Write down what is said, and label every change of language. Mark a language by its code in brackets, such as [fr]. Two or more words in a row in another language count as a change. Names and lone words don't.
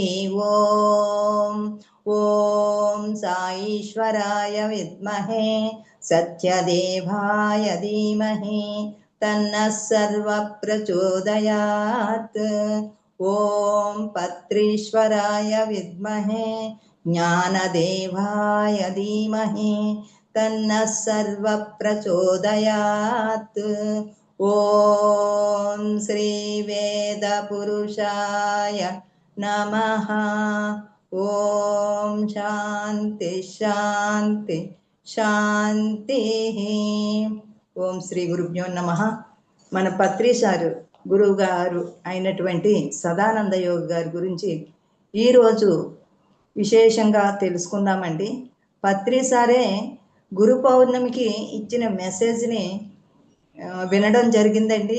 [sa] ओम् ओम साईश्वराय विद्महे सत्यदेवाय धीमहि तन्नः सर्वः प्रचोदयात् ओम पत्रीश्वराय विद्महे ज्ञानदेवाय धीमहि तन्नः सर्वः प्रचोदयात् ओम श्री वेदपुरुषाय नमः ओम शांति शांति శాంతి. ఓం శ్రీ గురుభ్యో నమః. [te] మన పత్రిసారు గురువు గారు అయినటువంటి సదానంద యోగి గారి గురించి ఈరోజు విశేషంగా తెలుసుకుందామండి. పత్రిసారే గురు పౌర్ణమికి ఇచ్చిన మెసేజ్ని వినడం జరిగిందండి.